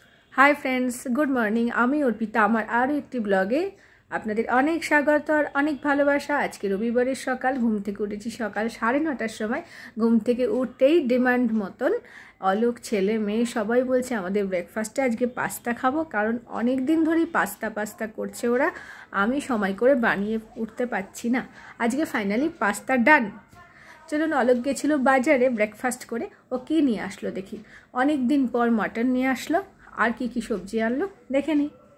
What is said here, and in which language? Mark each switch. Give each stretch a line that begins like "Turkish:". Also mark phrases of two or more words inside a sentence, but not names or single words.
English: Hi friends good morning
Bangla: আমি অর্পিতা আমার আরো একটি ব্লগে আপনাদের অনেক স্বাগত और অনেক ভালোবাসা। আজ কে রবিবারের সকাল ঘুম থেকে উঠেছি সকাল 9:30টার সময়। ঘুম থেকে উঠতেই ডিমান্ড মতন অলোক ছেলে মেয়ে সবাই বলছে আমাদের ব্রেকফাস্টে আজকে পাস্তা খাবো, কারণ অনেক দিন ধরেই পাস্তা করছে ওরা। আমি সময় করে বানিয়ে উঠতে পারছি না। আজকে ফাইনালি পাস্তা ডান। চলুন, অলোক গেছিল বাজারে ব্রেকফাস্ট করে, ও কি নিয়ে আসলো দেখি। অনেক দিন পর মটন নিয়ে আসলো, আর কি কি সবজি আনলো দেখে নি।